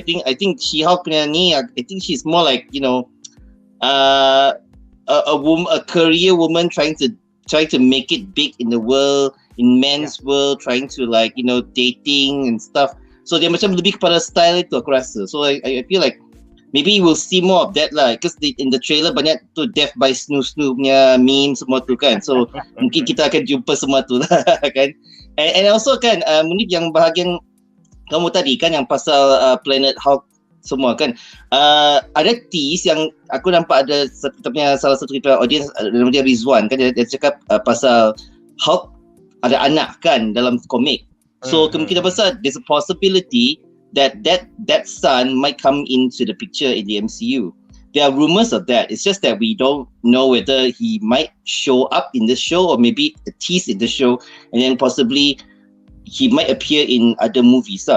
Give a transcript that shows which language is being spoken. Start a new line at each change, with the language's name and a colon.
English: I think She-Hulk
Malay: punya ni,
English: I think she's more like, you know, a career woman trying to make it big in the world, in men's world, trying to like, you know, dating and stuff.
Malay: So dia macam lebih kepada style itu aku rasa.
English: So I feel like maybe we'll see more of that lah. Because in the trailer
Malay: banyak tu
English: death by snoo punya meme semua tu kan.
Malay: So mungkin kita akan jumpa semua tu lah kan.
English: And also
Malay: kan Munib yang bahagian kamu tadi kan yang pasal Planet Hulk semua kan. Ada tease yang aku nampak ada kita punya salah satu kita audience nama dia Rizwan kan, dia cakap pasal Hulk ada anak kan dalam komik. So kemungkinan besar
English: there's a possibility that son might come into the picture in the MCU. There are rumors of that. It's just that we don't know whether he might show up in the show or maybe a tease in the show and then possibly he might appear in other movies lah.